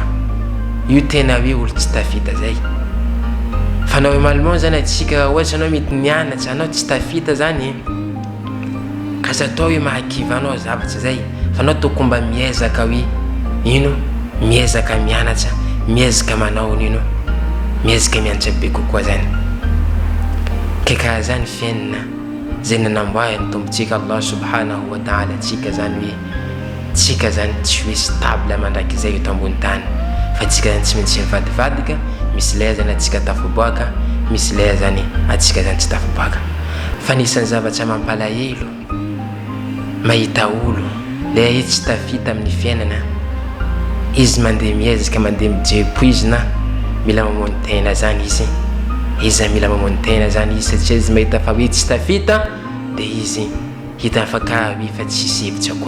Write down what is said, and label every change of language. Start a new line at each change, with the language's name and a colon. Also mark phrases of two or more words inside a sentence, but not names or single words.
Malagasy: Io tena hoe olo tsy tafita zay. Fa normalement zany atsika ohatra anao mety nianatra anao tsy tafita zany ka sy atao hoe mahakiva anao zavatra zay, fa anao tokony mba miezaka hoe ino, miezaka mianatra, miezaka manao nino, miezaka mianatra be kokoa zany. Keka zany fiainana zay nanamboarany tombotsika
Arabic: الله سبحانه وتعالى
Malagasy: tsika zany hoe tsika zany tsy hoe stable mandrakizay eto ambony tany, fa tsika zany tsy maintsy mivadibadika. Misy lay zany atsika tafiboaka, misy lay zany atsika zany tsy tafiboaka. Fa nisan'ny zavatra mampalahelo mahita olo le izy tsy tafita amin'ny fiainana, izy mandeha miezaka, mandeha mijepoizina, mila mamono tena zany izy mila mamono tena zany izy satria izy mahita fa hoe tsy tafita de izy hita afaka hoe fa tsisy hevitra koa.